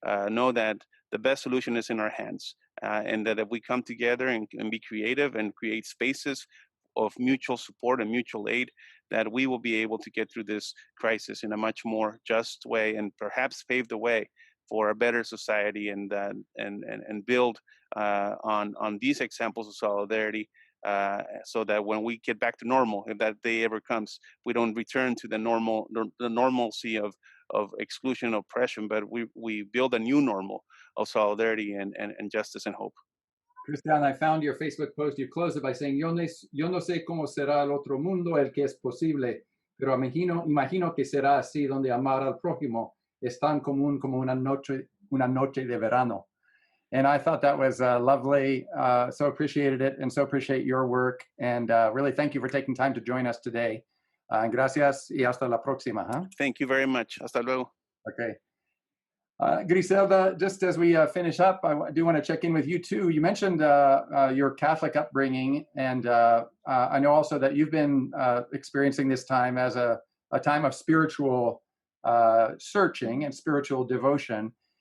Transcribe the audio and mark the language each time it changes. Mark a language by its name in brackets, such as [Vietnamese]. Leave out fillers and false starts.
[English] know that the best solution is in our hands, and that if we come together and be creative and create spaces of mutual support and mutual aid, that we will be able to get through this crisis in a much more just way, and perhaps pave the way for a better society, and build on these examples of solidarity, so that when we get back to normal, if that day ever comes, we don't return to the normalcy of exclusion and oppression, but we build a new normal of solidarity and justice and hope. Christian, I found your Facebook post. You closed it by saying, [Spanish] yo no sé cómo será el otro mundo, el que es posible, pero imagino que será así, donde amar al prójimo es tan común como una noche de verano. [English] And I thought that was lovely. So appreciated it, and so appreciate your work. And really thank you for taking time to join us today. [Spanish] Gracias y hasta la próxima. Huh? [English] Thank you very much. [Spanish] Hasta luego. [English] Okay. Griselda, just as we finish up, I do want to check in with you too. You mentioned your Catholic upbringing, and I know also that you've been experiencing this time as a time of spiritual searching and spiritual devotion.